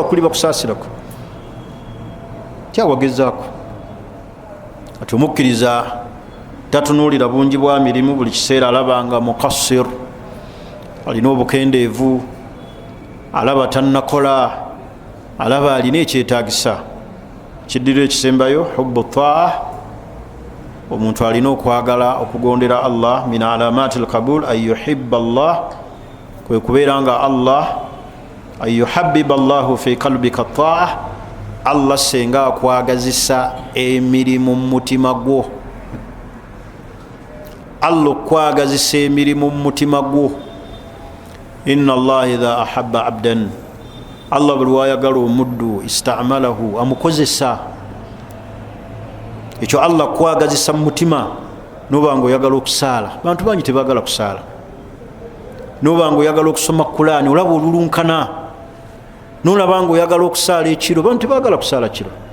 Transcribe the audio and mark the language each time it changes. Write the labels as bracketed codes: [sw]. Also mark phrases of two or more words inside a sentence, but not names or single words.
[lg] kuliba kusaasirako kyawagezaako ati omukkiriza tatunuulira bungi bwa mirimu buli kiseera alabanga mukassir alina obukendeevu alaba tannakola alaba alina ekyetaagisa kiddiro ekisembayo [ar] حب الطاعة [lg] omuntu alina okwagala okugondera Allah [ar] من علامات القبول أن يحب الله [lg] kwe kubeera nga Allah [ar] أن يحبب الله في قلبك الطاعة [lg] Allah senga akwagazisa emirimu mu mutima gwo Allah okwagazisa emirimu mu mutima gwo [ar] إن الله إذا أحب عبدا [lg] Allah buli wayagala omuddu istamalahu amukozesa ekyo Allah kwagazisa mu mutima nobanga oyagala okusaala bantu bangi tebagala kusaala nobanga oyagala okusoma Qur'ani olaba olulunkana nolabanga oyagala okusaala ekiro bantu tebagala kusaala kiro